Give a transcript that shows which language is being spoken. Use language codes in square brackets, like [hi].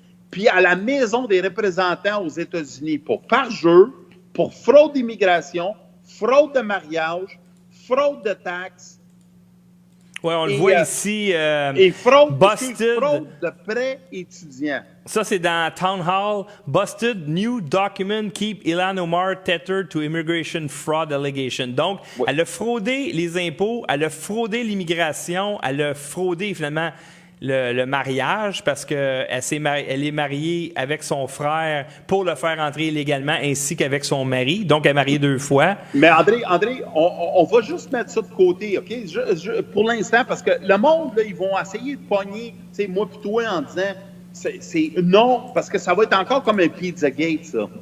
[fr] Puis à la Maison des représentants aux États-Unis pour parjure, pour fraude d'immigration, fraude de mariage, fraude de taxes. Oui, on le voit ici. Et fraude de prêts étudiants. Ça, c'est dans Town Hall. [en] Busted new document keep Ilhan Omar tethered to immigration fraud allegation. [fr] Donc, oui. Elle a fraudé les impôts, elle a fraudé l'immigration, elle a fraudé finalement le mariage parce qu'elle est mariée avec son frère pour le faire entrer illégalement ainsi qu'avec son mari. Donc, elle est mariée 2 fois. Mais André, on va juste mettre ça de côté, OK? Pour l'instant, parce que le monde, là, ils vont essayer de pogner, tu sais, moi et toi, en disant, c'est non, parce que ça va être encore comme un Pizzagate, ça.